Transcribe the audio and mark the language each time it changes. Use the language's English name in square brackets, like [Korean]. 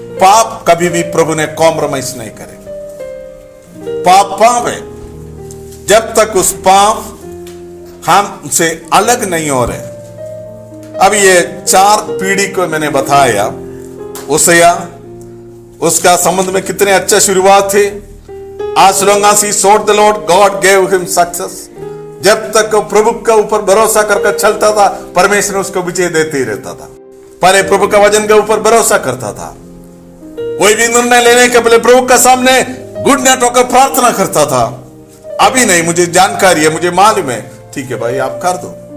[Hindi] पाप कभी भी प्रभु ने कॉम्प्रोमाइज नहीं करे। पाप पाप है, जब तक उस पाप हमसे अलग नहीं हो रहे। अब ये 4 पीढ़ी को मैंने बताया, उसिया उसका संबंध में कितने अच्छा शुरुआत थे। [English] As long as he sought the Lord, God gave him success. [Hindi] जब तक प्रभु का ऊपर भरोसा करके चलता था, परमेश्वर उसको विजय देते ही रहता था। पहले प्रभु का वचन के ऊपर भरोसा करता था, कोई भी निर्णय लेने के पहले प्रभु का सामने घुटने टेक कर प्रार्थना करता था। अभी नहीं, मुझे जानकारी है, मुझे मालूम है, ठीक है भाई आप कर दो।